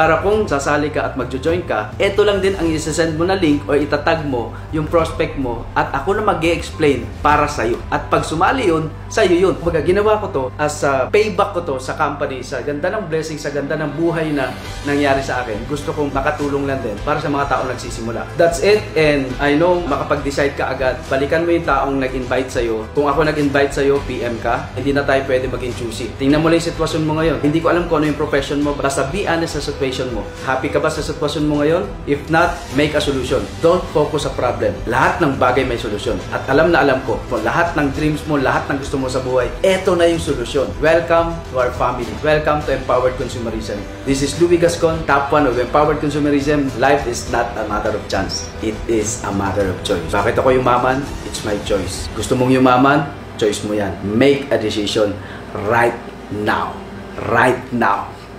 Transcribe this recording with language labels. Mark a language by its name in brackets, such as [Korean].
[Filipino] Para kung sasali ka at magjo-join ka, eto lang din ang isasend mo na link or itatag mo yung prospect mo at ako na mag-e-explain para sa'yo. At pag sumali yun, sa'yo yun. Kumbaga, ginawa ko to as a payback ko to sa company, sa ganda ng blessing, sa ganda ng buhay na nangyari sa akin. Gusto kong makatulong lang din para sa mga taong nagsisimula. [English] That's it, and I know [Filipino] makapag-decide ka agad. Balikan mo yung taong nag-invite sa'yo. Kung ako nag-invite sa'yo, PM ka. Hindi na tayo pwede maging choosy. Tingnan mo lang yung sitwasyon mo ngayon. Hindi ko alam kung ano yung profession mo. [English] Basta be honest sa situation mo. Happy [Filipino] ka ba sa sitwasyon mo ngayon? [English] If not, make a solution. Don't focus sa problem. Lahat [Filipino] Lahat ng bagay may solusyon. At alam na alam ko, kung lahat ng dreams mo, lahat ng gusto mo sa buhay, eto na yung solusyon. [English] Welcome to our family. Welcome to Empowered Consumerism. This is Louie Gascon, top 1 of Empowered Consumerism. Life is not a matter of chance. It is a matter of choice. [Filipino] Bakit ako yumaman? [English] It's my choice. [Filipino] Gusto mong yumaman? Choice mo yan. [English] Make a decision right now. Right now.